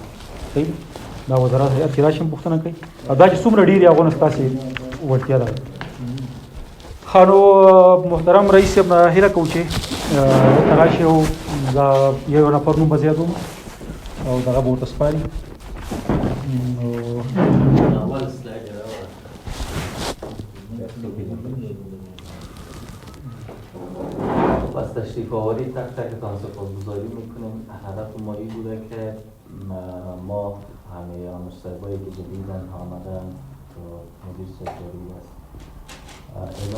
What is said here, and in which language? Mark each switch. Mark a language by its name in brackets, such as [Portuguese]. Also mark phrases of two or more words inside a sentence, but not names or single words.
[Pashto] صحیح دا وزارت هیئت کې راشي پوښتنه کوي او دا چې څومره ډېر یې هغونه ستاسې وړتیا ده. ښه نو محترم رئیس صاحب نه هیله کوو چې دلته راشي او دا یو نفر نوم به زیات او دغه به ورته سپاري. [Persian] از تشریف آوری تک تکتان سپاسگزاری میکنیم. هدف ما این بوده که ما همه مشترکایی که جدیدن آمدن تو مدیر سرکاری است اینا